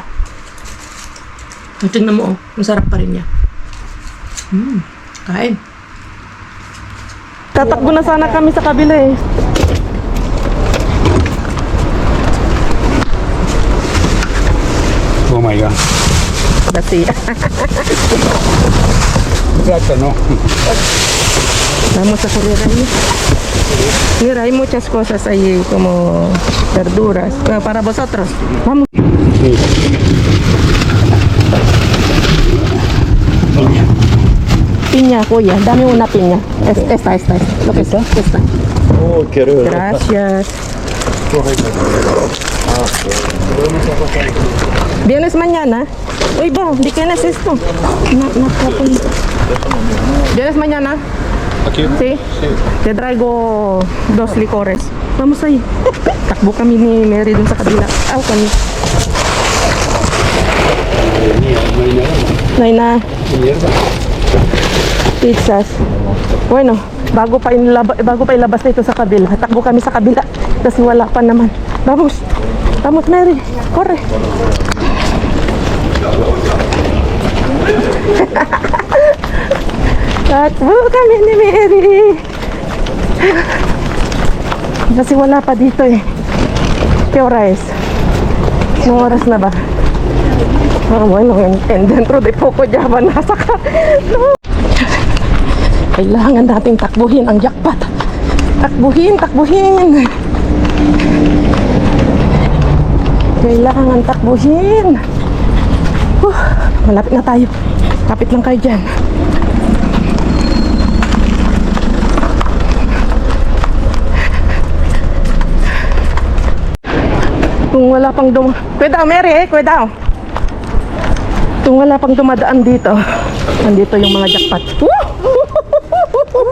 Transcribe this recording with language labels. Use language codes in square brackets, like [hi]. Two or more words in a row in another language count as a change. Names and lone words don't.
[tl] Tingnan mo, masarap pa rin niya. Kain. Tatakbo na sana kami sa kabila [en] Oh my God. [tl] Kasi, [es] Gracias, ¿no? vamos a correr ahí. Mira, hay muchas cosas ahí como verduras. Para vosotros. Vamos. Piña, kuya. Dame una piña. Esta. Lo que está. Esta. Oh, quiero. Gracias. ¿Vienes mañana? Uy, ba, ¿de quién es esto? ¿Vienes mañana? ¿Aquí? Sí. Te traigo 2 licores. Vamos ahí. [tl] Takbo kami ni Mary dun sa kabila. Kami. [es] No hay nada. Pizzas. Bueno, [tl] bago pa ilabas na ito sa kabila. Takbo kami sa kabila. Kasi wala pa naman. [es] Vamos. Vamos, Mary. Corre. [tl] Takbo kami ni Mary. Kasi wala pa dito [es] ¿Qué hora es? [tl] ¿Anong oras na ba? [es] Bueno, dentro de poco ya van a sacar. No. [tl] Kailangan nating takbuhin ang jackpot. Takbuhin. Kailangan takbuhin. Malapit na tayo. Kapit lang kayo dyan. Kung wala pang Kuya Mary, kung wala pang dumadaan dito, nandito yung mga jackpot.